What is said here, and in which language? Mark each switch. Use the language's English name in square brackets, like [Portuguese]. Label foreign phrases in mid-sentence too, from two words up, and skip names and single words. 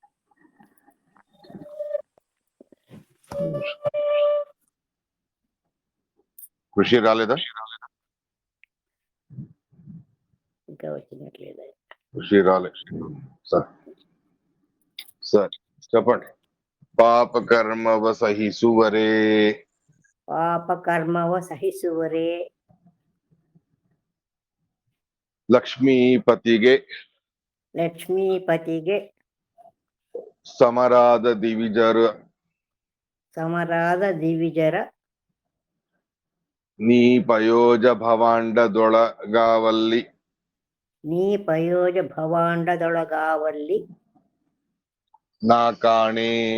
[Telugu] కృషి రాలేదా ఇంకా వచ్చినట్లేదు. [Kannada] కృషి రాలే సార్ సార్ చెప్పండి ಪಾಪಕರ್ಮವ ಸಹಿಸುವರೆ ಪಾಪಕರ್ಮವ ಸಹಿಸುವರೆ ಲಕ್ಷ್ಮೀಪತಿಗೆ ಲಕ್ಷ್ಮೀಪತಿಗೆ ಸಮರಾದ ದಿವಿಜರ ನೀ ಪಯೋಜ ಭವಾಂಡದೊಳಗಾವಲ್ಲಿ ನಾ ಕಾಣೆ